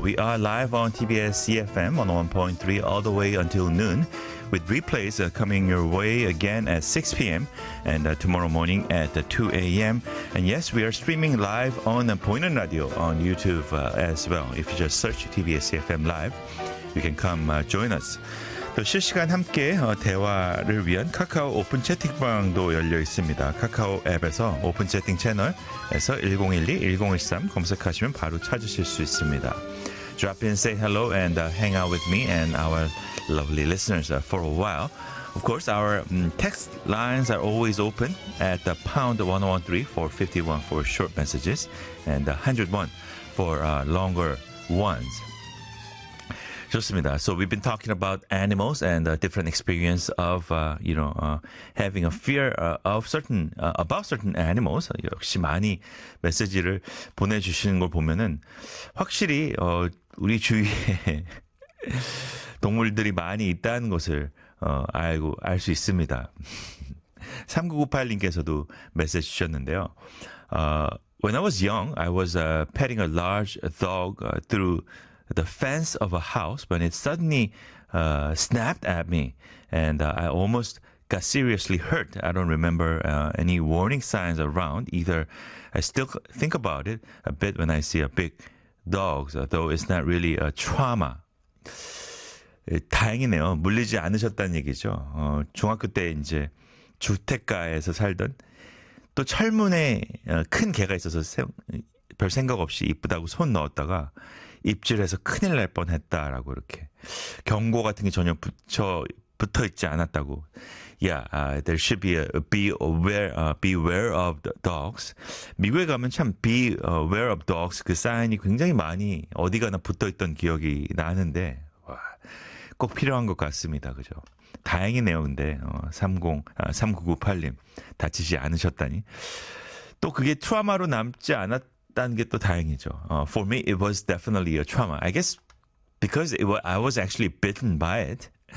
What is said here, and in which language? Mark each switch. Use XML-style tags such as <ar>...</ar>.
<en>We are live on TBS EFM 101.3 all the way until noon, with replays coming your way again at 6 p.m. and tomorrow morning at 2 a.m. And yes, we are streaming live on Boinen Radio on YouTube as well. If you just search TBS EFM Live, you can come join us.</en> <ko>또 실시간 함께 대화를 위한 카카오 오픈 채팅방도 열려 있습니다. 카카오 앱에서 오픈 채팅 채널에서 1012-1013 검색하시면 바로 찾으실 수 있습니다.</ko> <en>Drop in, say hello, and hang out with me and our lovely listeners for a while. Of course, our text lines are always open at #1013 for 51 for short messages and 101 for longer ones.</en> <ko>좋습니다.</ko> <en>So we've been talking about animals and different experience of, you know, having a fear of certain, about certain animals.</en> <ko>역시 많이 메시지를 보내주시는 걸 보면은 확실히 우리 주위에 동물들이 많이 있다는 것을 알고 알 수 있습니다. 3998님께서도 메시지 주셨는데요.</ko> <en>When I was young, I was petting a large dog through the fence of a house when it suddenly snapped at me, and I almost got seriously hurt. I don't remember any warning signs around either. I still think about it a bit when I see a big dog, though it's not really a trauma.</en> <ko>다행이네요. 물리지 않으셨다는 얘기죠. 중학교 때 이제 주택가에서 살던 또 철문에 큰 개가 있어서 별 생각 없이 이쁘다고 손 넣었다가 입질해서 큰일 날 뻔했다라고 이렇게 경고 같은 게 전혀 붙어 있지 않았다고.</ko> <en>Yeah, there should be a beware of the dogs.</en> <ko>미국에 가면 참</ko> <en>beware of dogs</en> <ko>그 사인이 굉장히 많이 어디가나 붙어 있던 기억이 나는데 와, 꼭 필요한 것 같습니다. 그죠? 다행이네요. 근데 3998님 다치지 않으셨다니 또 그게 트라우마로 남지 않았. 다는 게 또 다행이죠.</ko> <en>For me, it was definitely a trauma. I guess because I was actually bitten by it.</en>